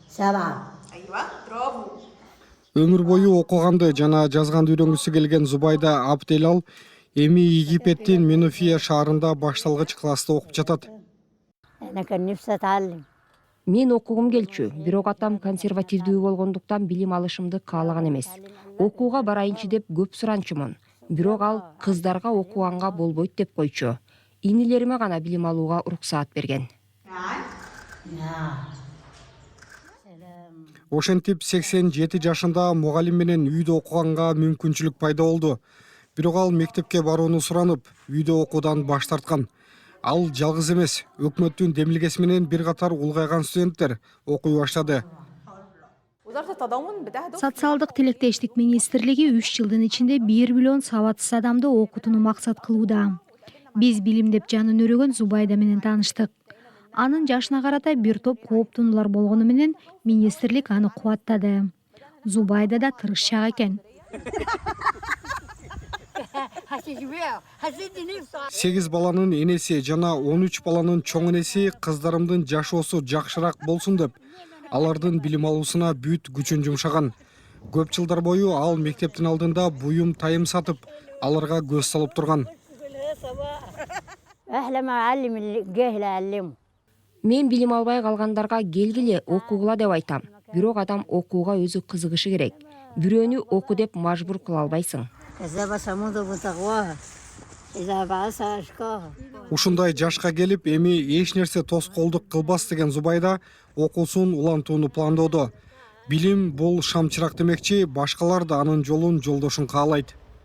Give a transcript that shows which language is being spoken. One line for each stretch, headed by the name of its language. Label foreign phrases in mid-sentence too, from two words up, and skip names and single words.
Arabic: ايوه برافو.
Kyrgyz: Өмүр бою окуганды жана жазганды үйрөнгүсү келген Зубайда Абделал эми Египеттин Менуфия шаарында башталгыч класста окуп жатат.
Arabic: أنا كان نفسي أتعلم.
Kyrgyz: Мен окугум келчү, бирок атам консервативдүү болгондуктан билим алышымды каалаган эмес. Окууга барайынчы деп көп суранчумун. Бирок ал кыздарга окуганга болбойт деп койчу. Инилериме гана билим алууга уруксаат берген. Ошентип 87 жашында мугалим менен үйдө окуганга мүмкүнчүлүк пайда болду. Бирок ал мектепке барууну суранып, үйдө окуудан баш тарткан. Ал жалгыз эмес, өкмөттүн демилгеси менен бир катар улгайган студенттер окуй баштады.
Arabic: وزارة التضامن بتهدف
Kyrgyz: Социалдык тилектештик министрлиги 3 жылдын ичинде 1 миллион сабатсыз адамды окутууну максат кылууда. Биз билимдеп жанын өрөгөн Зубайда менен тааныштык. Анын жашына карата бир топ кооптунулар болгону менен министрлик аны кубаттады. Зубайда да тырышчак экен. 8 баланын энеси жана 13 баланын чоң энеси кыздарымдын жашоосу жакшыраак болсун деп, алардын билим алуусуна бүт күчүн жумшаган. Көп жылдар бою ал мектептин алдында буюм тайым сатып, аларга көз салып турган.
Arabic: أحلى ما أعلم الجاهل أعلمه.
Kyrgyz: Мен билим албай калгандарга келгиле окугула деп айтам. Бирок адам окууга өзү кызыгышы керек. Бирөөнү оку деп мажбур кыла албайсың.
Arabic: كذاب ثمود بتقواها إذا بعث أشقاها.
Kyrgyz: Ушундай жашка келип, эми эч нерсе тоскоолдук кылбас деген Зубайда окуусун улантууну пландоодо. Билим бул шамчырак демекчи, башкалар да анын жолун жолдошун каалайт.